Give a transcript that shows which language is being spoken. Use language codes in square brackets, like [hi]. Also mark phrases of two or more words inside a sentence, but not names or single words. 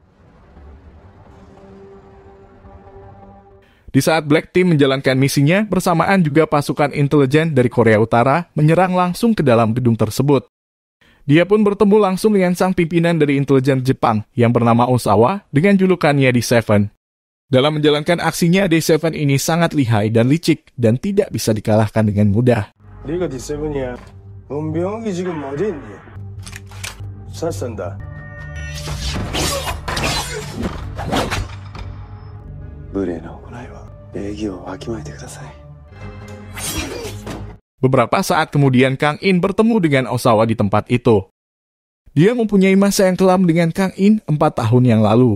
[id] Di saat Black Team menjalankan misinya, bersamaan juga pasukan intelijen dari Korea Utara menyerang langsung ke dalam gedung tersebut. Dia pun bertemu langsung dengan sang pimpinan dari intelijen Jepang yang bernama Osawa dengan julukannya D7. Dalam menjalankan aksinya, D7 ini sangat lihai dan licik dan tidak bisa dikalahkan dengan mudah. [ko] 네가 D7이야. 은병이 지금 어디 있니? 잘 쏜다. [id] Beberapa saat kemudian Kang In bertemu dengan Osawa di tempat itu. Dia mempunyai masa yang kelam dengan Kang In 4 tahun yang lalu.